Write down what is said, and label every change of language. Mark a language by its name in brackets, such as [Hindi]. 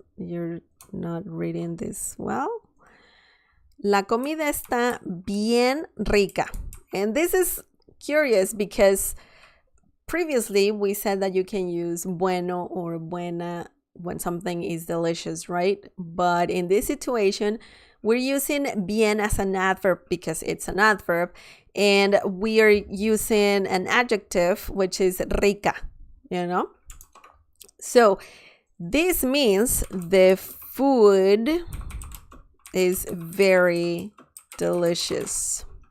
[English] You're not reading this well. [Spanish] La comida está bien rica. [English] And this is curious because previously we said that you can use bueno or buena when something is delicious, right? But in this situation, we're using bien as an adverb because it's an adverb, and we are using an adjective, which is rica, So this means the food is very delicious.